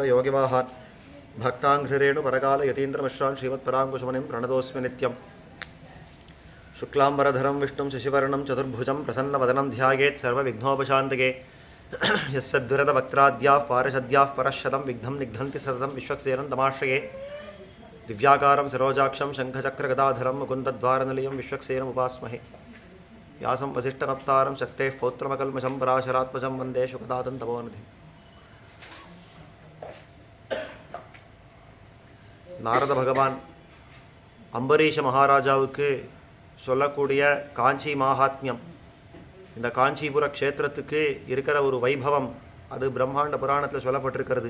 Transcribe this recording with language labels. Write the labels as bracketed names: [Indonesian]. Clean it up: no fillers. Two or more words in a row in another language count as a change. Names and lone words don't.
[Sanskrit] योगिवाहान् भक्ताङ्घ्रिरेणुपरकाल यतीन्द्रमिश्रान् श्रीमत्पराङ्कुशमुनिं प्रणतोऽस्मि नित्यं शुक्लाम्बरधरं विष्णुं शशिवर्णं चतुर्भुजं प्रसन्नवदनं ध्यायेत् सर्वविघ्नोपशान्तये यस्सद्विरदवक्त्राद्याः पारिषद्याः परश्शतं विघ्नं निघ्नन्ति सततं विश्वक्सेनं तमाश्रये दिव्याकारं सरोजाक्षं शङ्खचक्रगदाधरं मुकुन्दद्वारनिलयं विश्वक्सेनमुपास्महे व्यासं वसिष्ठनप्तारं शक्तेः पौत्रमकल्मषं पराशरात्मजं वन्दे शुकदातं तपोनिधिं [Tamil] நாரத பகவான் அம்பரீஷ மகாராஜாவுக்கு சொல்லக்கூடிய காஞ்சி மகாத்மியம், இந்த காஞ்சிபுர க்ஷேத்திரத்துக்கு இருக்கிற ஒரு வைபவம் அது பிரம்மாண்ட புராணத்தில் சொல்லப்பட்டிருக்கிறது.